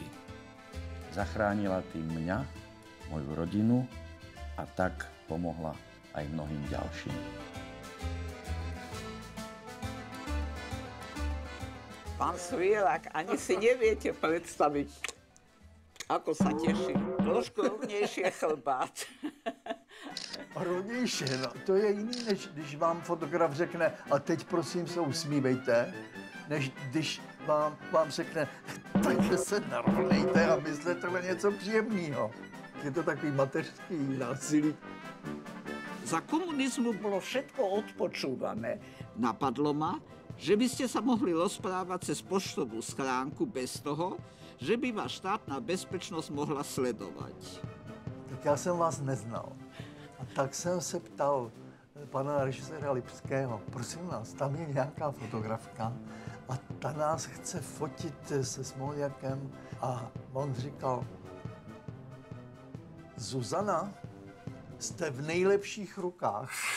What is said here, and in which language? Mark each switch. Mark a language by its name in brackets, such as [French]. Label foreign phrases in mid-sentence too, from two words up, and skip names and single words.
[Slovak] Zachránila tým mňa, moju rodinu, a tak pomohla aj mnohým ďalším. Pán Svielak, ani si neviete predstaviť, ako sa teším. [Czech] Trošku rovnější chlbát. Rovnější, no. To je jiný, než když vám fotograf řekne, a teď prosím se usmívejte, než když vám řekne, takže se narovnejte a myslete na něco příjemného. Je to takový mateřský násilí. [Slovak] Za komunizmu bolo všetko odpočúvané. Napadlo ma, že by ste sa mohli rozprávať cez poštovú schránku bez toho, že by vás štátna bezpečnosť mohla sledovať. [Czech] Tak já jsem vás neznal. A tak jsem se ptal pana režiséra Lipského, prosím vás, tam je nějaká fotografka a ta nás chce fotit se Smoljakem a on říkal, Zuzana, jste v nejlepších rukách.